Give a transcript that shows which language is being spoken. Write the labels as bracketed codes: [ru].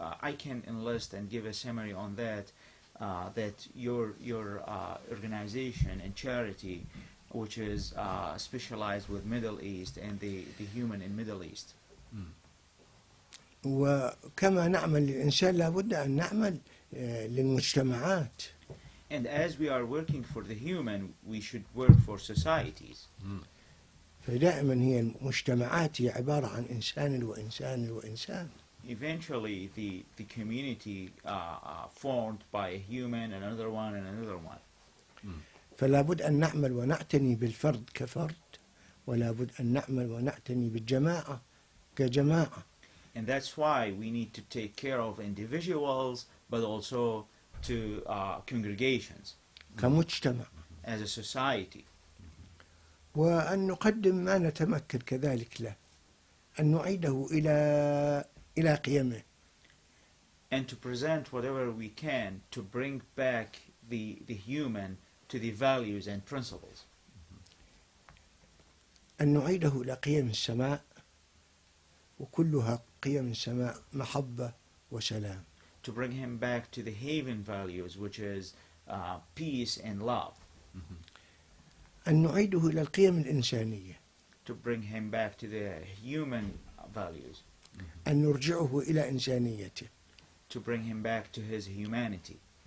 [en] I can enlist and give a summary on that. That your organization and charity, which is specialized with Middle East and the human in Middle East. [ar] وكما نعمل للإنسان لابد أن نعمل للمجتمعات. [en] And as we are working for the human, we should work for societies. [ar] فدائما هي المجتمعات هي عبارة عن إنسان وإنسان وإنسان. [en] Eventually, the community formed by a human, another one, and another one. [ar] فلا بد أن نعمل ونعتني بالفرد كفرد، ولا بد أن نعمل ونعتني بالجماعة كجماعة. [en] And that's why we need to take care of individuals, but also to congregations [ar] كمجتمع. [en] as a society. [ar] وأن نقدم ما نتمكن كذلك له، أن نعيده إلى قيمه. [en] And to present whatever we can to bring back the human to the values and principles. [ar] أن نعيده إلى قيم السماء، وكلها قيم السماء محبة وسلام. [en] To bring him back to the haven values, which is peace and love. [ar] أن نعيده إلى القيم الإنسانية. [en] To bring him back to the human values. [ar] أن نرجعه إلى إنسانيته. [en] To bring him back to his humanity.